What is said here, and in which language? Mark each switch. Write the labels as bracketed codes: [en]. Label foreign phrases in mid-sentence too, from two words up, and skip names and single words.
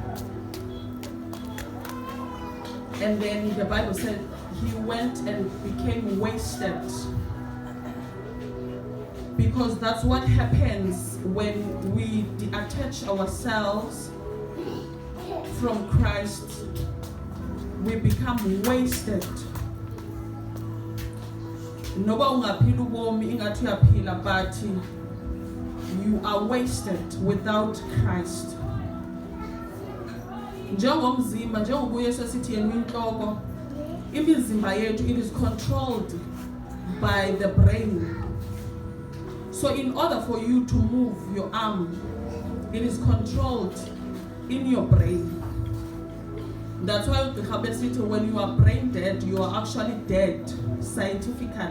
[en] And then the Bible said he went and became wasted. Because that's what happens when we detach ourselves from Christ. We become wasted. [xh] Noba ungaphila ubomi ingathi uyaphila, [en] but you are wasted without Christ. [xh] Njengomzimba, njengoba uYesu esithi yena inhloko, imizimba yethu, [en] it is controlled by the brain. So in order for you to move your arm, it is controlled in your brain. That's why when you are brain dead, you are actually dead scientifically.